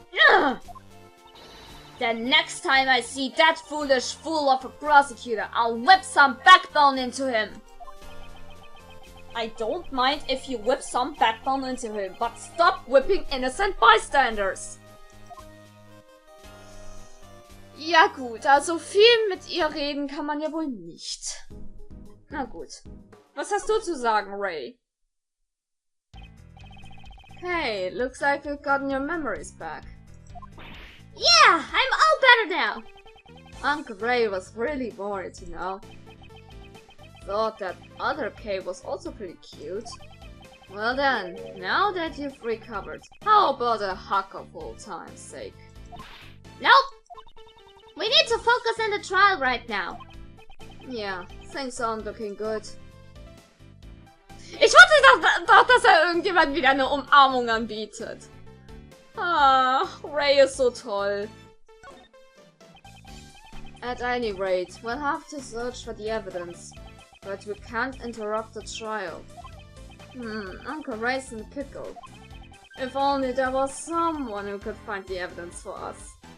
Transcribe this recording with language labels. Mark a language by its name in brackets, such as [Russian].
[English] Ugh! The next time I see that foolish fool of a prosecutor, I'll whip some backbone into him! I don't mind if you whip some backbone into him, but stop whipping innocent bystanders! [German] Ja gut, also viel mit ihr reden kann man ja wohl nicht. Na gut. Was hast du zu sagen, Ray? [English] Hey, looks like you've gotten your memories back. Yeah, I'm all better now. Uncle Ray was really bored, you know. Thought that other cave was also pretty cute. Well then, now that you've recovered, how about a hug of old time's sake? Nope! We need to focus on the trial right now. Yeah, things aren't looking good. [German] Ich wusste doch, dass irgendjemand wieder eine Umarmung anbietet. Ah, Ray ist so toll. [English] At any rate, we'll have to search for the evidence. But we can't interrupt the trial. Uncle Ray's in a pickle. If only there was someone who could find the evidence for us.